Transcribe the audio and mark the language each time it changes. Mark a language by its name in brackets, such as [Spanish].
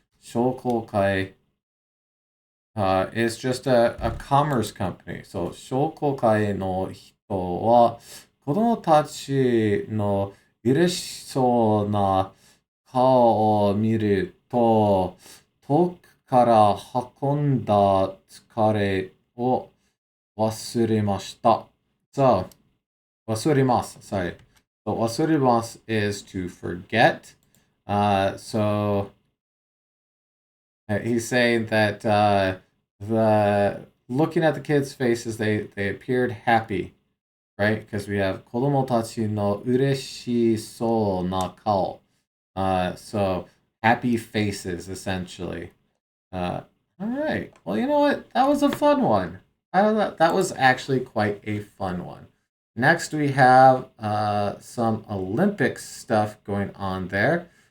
[English] 商工会 is just a commerce company. [Japanese] So 商工会の人は子供たちの嬉しそうな顔を見ると遠くから運んだ疲れを忘れました。 [English] So, 忘れます.Sorry. So, 忘れます is to forget. So, he's saying that the looking at the kids' faces, they appeared happy, right? Because we have [Japanese] 子供たちの嬉しそうな顔. [English] So, happy faces, essentially. All right. Well, you know what? That was a fun one. That was actually quite a fun one. Next, we have some Olympic stuff going on there.